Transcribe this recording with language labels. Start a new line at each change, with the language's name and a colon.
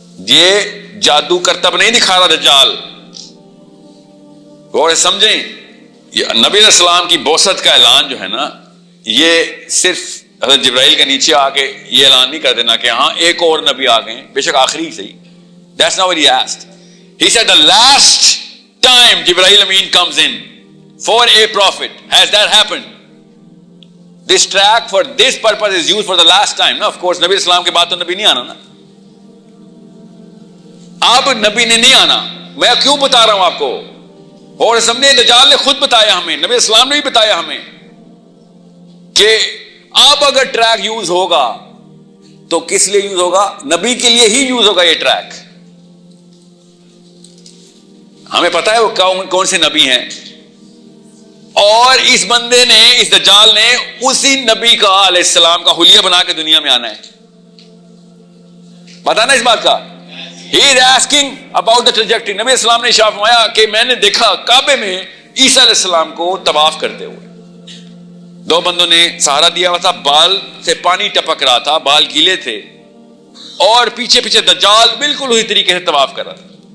Urdu: یہ جادو کرتب نہیں دکھا رہا دجال. اور سمجھیں، یہ نبی علیہ السلام کی بعثت کا اعلان جو ہے نا، یہ صرف حضرت جبرائیل کے نیچے آ کے یہ اعلان نہیں کر دینا کہ ہاں ایک اور نبی آ گئے، بے شک آخری صحیح.
English: That's not what he asked. He said the last time Jibreel Amin comes in for a prophet. Has that happened? This track for this purpose is used for the last time. No, of course,
Urdu: نبی اسلام کے بعد تو نبی نہیں آنا نا. اب نبی نے نہیں آنا. میں کیوں بتا رہا ہوں آپ کو؟ اور سمجھے دجال نے خود بتایا ہمیں، نبی اسلام نے بھی بتایا ہمیں کہ اب اگر ٹریک یوز ہوگا تو کس لیے یوز ہوگا؟ نبی کے لیے ہی یوز ہوگا یہ ٹریک. ہمیں پتا ہے وہ کون سے نبی ہیں، اور اس بندے نے، اس دجال نے اسی نبی کا علیہ السلام کا حلیہ بنا کے دنیا میں آنا ہے. پتا نا اس بات کا؟
English: He is asking about the trajectory.
Urdu: نبی اسلام نے ارشاد فرمایا کہ میں نے دیکھا کعبے میں عیسیٰ علیہ السلام کو طواف کرتے ہوئے. 2 بندوں نے سہارا دیا ہوا تھا، بال سے پانی ٹپک رہا تھا، بال گیلے تھے، اور پیچھے پیچھے دجال بالکل اسی طریقے سے طواف کر رہا تھا.